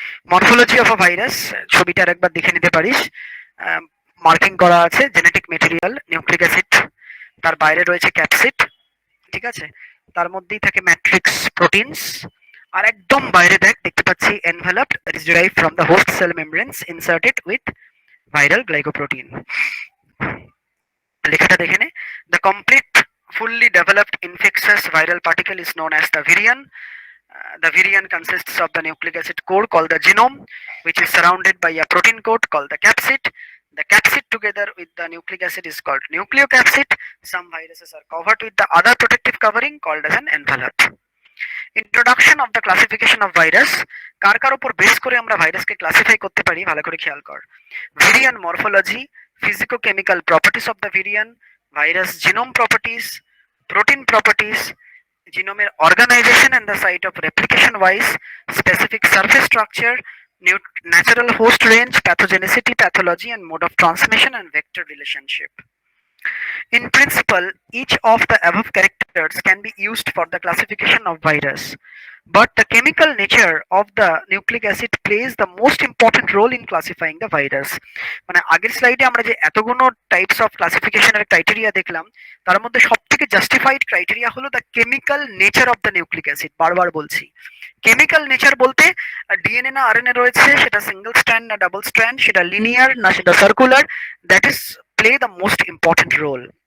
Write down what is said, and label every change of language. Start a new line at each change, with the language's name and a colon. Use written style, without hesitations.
English: morphology of a virus,
Bangla: ছবিটা আরেকবার দেখে নিতে পারিস। মার্কিং করা আছে জেনেটিক মেটেরিয়াল নিউক্লিক অ্যাসিড, তার বাইরে রয়েছে ক্যাপসিড, ঠিক আছে, তার মধ্যেই থাকে ম্যাট্রিক্স প্রোটিনস, আর একদম বাইরে দেখ দেখতে পাচ্ছি
English: Enveloped that is derived from the host cell membranes inserted with viral glycoprotein.
Bangla: লেখাটা দেখে নে।
English: The complete fully developed infectious viral particle is known as the virion. The virion consists of the nucleic acid core called the genome, which is surrounded by a protein coat called the capsid. The capsid together with the nucleic acid is called nucleocapsid. Some viruses are covered with the other protective covering called as an envelope. Introduction of the classification of virus.
Bangla: কার কার উপর base করে আমরা ভাইরাসকে classify করতে পারি ভালো করে খেয়াল কর।
English: Virion morphology, physicochemical properties of the virion, virus genome properties, protein properties, genome organization and the site of replication wise, specific surface structure, natural host range, pathogenicity, pathology and mode of transmission and vector relationship. In principle, each of the above characters can be used for the classification of virus, but the chemical nature of the nucleic acid plays the most important role in classifying the virus.
Bangla: মানে আগের স্লাইডে আমরা যে এতগুলো types of ক্লাসিফিকেশনের criteria দেখলাম, তার মধ্যে সবথেকে জাস্টিফাইড ক্রাইটেরিয়া হলো
English: The chemical nature of the nucleic acid.
Bangla: বারবার বলছি, কেমিক্যাল নেচার বলতে ডিএনএ না আরএনএ রয়েছে, সেটা সিঙ্গেল স্ট্র্যান্ড না ডাবল স্ট্র্যান্ড, সেটা লিনিয়ার না সেটা circular,
English: That is play the most important role.